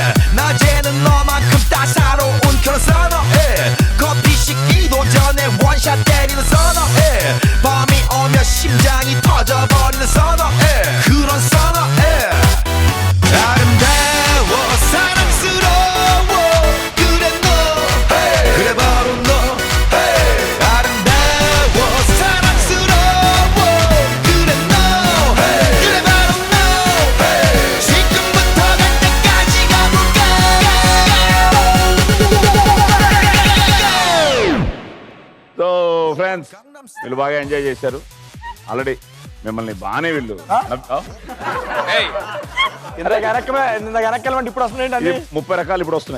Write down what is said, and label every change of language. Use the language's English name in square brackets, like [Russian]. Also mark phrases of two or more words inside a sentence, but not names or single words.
[Korean] 낮에는 너만큼 따사로운 그런 선어해 커피 식기도 전에 원샷 때리는 선어해 밤이 오면 심장이 터져버리는 선어해 그런 선어해 아름다워 사랑스러워 그래 너 그래 바로 너 아름다워 사랑스러워 그래 너 그래 바로 너 지금부터 갈 때까지 가볼까 [Telugu] సో ఫ్రెండ్స్ వీళ్ళు బాగా ఎంజాయ్ చేశారు ఆల్రెడీ మిమ్మల్ని బాగానే వీళ్ళు ఏయ్, ఇందాక వెనక్కి ఇప్పుడు వస్తున్నాయండి అన్ని 30 రకాలు ఇప్పుడు వస్తున్నాయి.